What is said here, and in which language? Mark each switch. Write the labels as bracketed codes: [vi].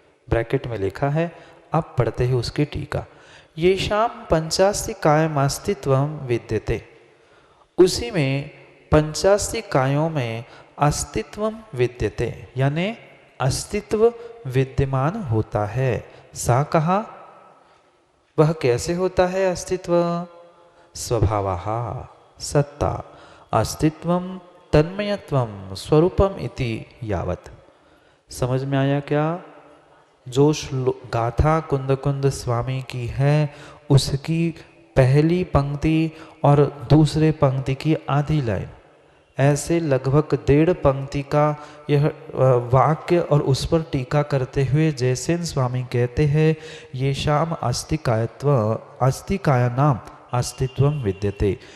[hi] Bracket में लिखा है, अब पढ़ते हैं उसकी टीका। [sa] येषाम पंचास्ति कायमास्तित्वं विद्यते। [hi] उसी में पंचास्ति कायों में अस्तित्वं विद्यते यानी अस्तित्व विद्यमान होता है। सा कहा वह कैसे होता है अस्तित्व? [sa] स्वभावः सत्ता अस्तित्वं तन्मयत्वं स्वरूपम इति यावत्। [hi] समझ में आया क्या? जो गाथा कुंद कुंद स्वामी की है उसकी पहली पंक्ति और दूसरे पंक्ति की आधी लाइन, ऐसे लगभग 1.5 पंक्ति का यह वाक्य और उस पर टीका करते हुए जयसेन स्वामी कहते हैं [sa] ये शाम अस्तिकायत्व अस्तिकायानाम अस्तित्वं विद्यते।